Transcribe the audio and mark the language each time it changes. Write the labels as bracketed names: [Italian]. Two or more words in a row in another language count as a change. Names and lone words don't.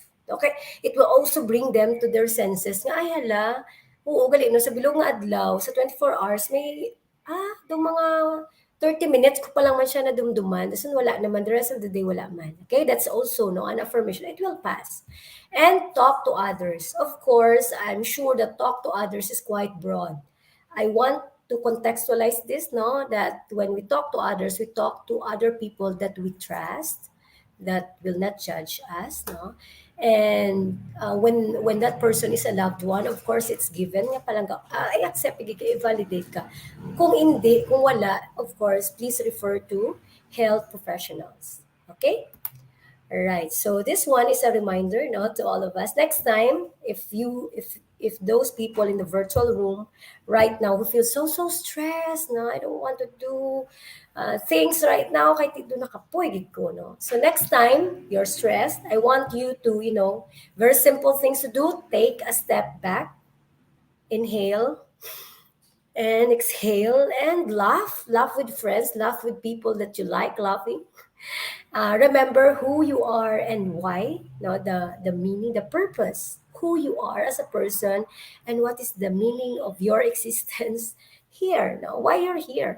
[Hiligaynon] Okay, [English] it will also bring them to their senses [Hiligaynon] nga ay hala, oo gali no, sa bilog nga adlaw sa 24 hours may dong mga 30 minutes ko pa lang man siya nadumduman, tapos wala naman, [English] the rest of the day [Hiligaynon] wala man. [English] Okay, that's also no an affirmation, it will pass. And talk to others. Of course, I'm sure that talk to others is quite broad. I want to contextualize this, no, that when we talk to others, we talk to other people that we trust, that will not judge us, no. And when that person is a loved one, of course, it's given [Hiligaynon] nga palang [English] I accept, i-validate ka. [Hiligaynon] Kung hindi, kung wala, [English] of course, please refer to health professionals. Okay? All right. So this one is a reminder, no, to all of us. Next time, if if those people in the virtual room right now who feel so stressed, no, I don't want to do things right now, [Hiligaynon] kahit ito nakapoy gid ko, no. [English] So next time you're stressed, I want you to, very simple things to do. Take a step back, inhale and exhale, and laugh with friends, laugh with people that you like laughing. Remember who you are and why, no, the meaning, the purpose, who you are as a person, and what is the meaning of your existence here, no, why you're here.